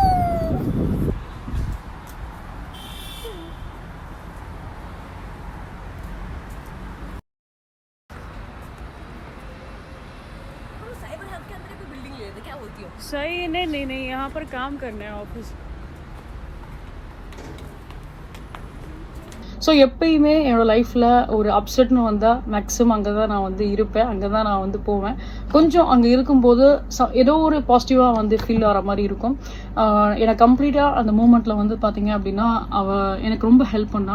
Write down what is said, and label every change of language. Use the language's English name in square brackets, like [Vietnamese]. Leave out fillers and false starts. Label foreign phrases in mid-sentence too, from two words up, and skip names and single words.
[Hindi] साइबर हब के अंदर कोई बिल्डिंग ले लेते, क्या बोलती हो? सही. नहीं यहाँ पर काम करना है ऑफिस. [Tamil] ஸோ எப்பயுமே என்னோடய லைஃப்பில் ஒரு அப்செட்னு வந்தால் மேக்ஸிமம் அங்கே தான் நான் வந்து இருப்பேன், அங்கே தான் நான் வந்து போவேன். கொஞ்சம் அங்கே இருக்கும்போது ஏதோ ஒரு பாசிட்டிவாக வந்து ஃபீல் ஆகிற மாதிரி இருக்கும். எனக்கு கம்ப்ளீட்டாக அந்த மூமெண்ட்டில் வந்து பார்த்தீங்க அப்படின்னா எனக்கு ரொம்ப ஹெல்ப் பண்ணா.